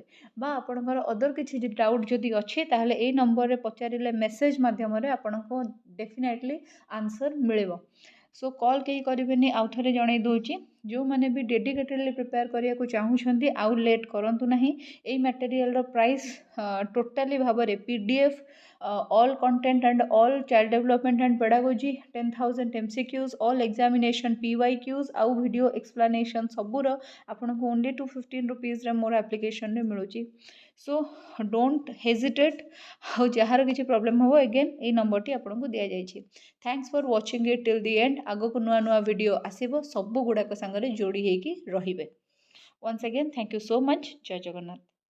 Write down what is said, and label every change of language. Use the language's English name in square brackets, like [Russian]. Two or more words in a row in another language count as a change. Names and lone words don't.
[Odia] ବା ଆପଣଙ୍କର ଅଦର କିଛି ଡାଉଟ୍ ଯଦି ଅଛି ତାହେଲେ ଏଇ ନମ୍ବରରେ ପଚାରିଲେ ମେସେଜ୍ ମାଧ୍ୟମରେ ଆପଣଙ୍କୁ [English] definitely answer [Odia] ମିଳିବ। ସୋ କଲ୍ କେହି କରିବେନି, ଆଉ ଥରେ ଜଣାଇ ଦେଉଛି। ଯେଉଁମାନେ ବି [English] dedicatedly prepare [Odia] କରିବାକୁ ଚାହୁଁଛନ୍ତି ଆଉ ଲେଟ୍ କରନ୍ତୁ ନାହିଁ। ଏଇ ମ୍ୟାଟେରିଆଲ୍ର ପ୍ରାଇସ୍ ଟୋଟାଲି ଭାବରେ [English] PDF all content and all child development and pedagogy 10,000 MCQs all examination PYQs [Odia] ଆଉ [English] video explanation [Odia] ସବୁର ଆପଣଙ୍କୁ [English] only 215 rupees [Odia] ରେ ମୋର ଆପ୍ଲିକେସନରେ ମିଳୁଛି। [English] so don't hesitate, [Odia] ଆଉ ଯାହାର କିଛି ପ୍ରୋବ୍ଲେମ୍ ହେବ ଏଗେନ୍ ଏଇ ନମ୍ବରଟି ଆପଣଙ୍କୁ ଦିଆଯାଇଛି। [English] thanks for watching it till the end. [Odia] ଆଗକୁ ନୂଆ ନୂଆ ଭିଡ଼ିଓ ଆସିବ, ସବୁ ଗୁଡ଼ାକ ସାଙ୍ଗରେ ଯୋଡ଼ି ହେଇକି ରହିବେ। [English] once again thank you so much. [Odia] ଜୟ ଜଗନ୍ନାଥ।